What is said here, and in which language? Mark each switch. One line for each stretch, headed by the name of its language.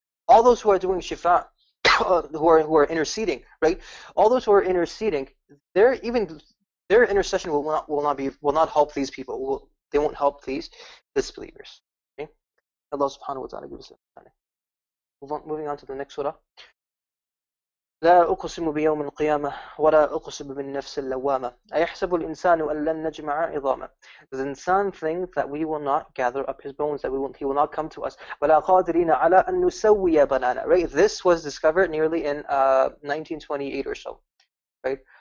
English: All those who are doing shifa, who are interceding, right? All those who are interceding, their intercession will not help these people. They won't help these disbelievers. Okay? Allah subhanahu wa ta'ala gives us. Moving on to the next surah.
Arabic: لا أقسم بيوم القيامة ولا أقسم بالنفس اللوامة أيحسب الإنسان أن لن نجمع عظامه.
English: Does the insan think that we will not gather up his bones, that he will not come to us?
Arabic: ولا قادرين على أن نسوي بنانا.
English: Right? This was discovered nearly in 1928 or so. Right?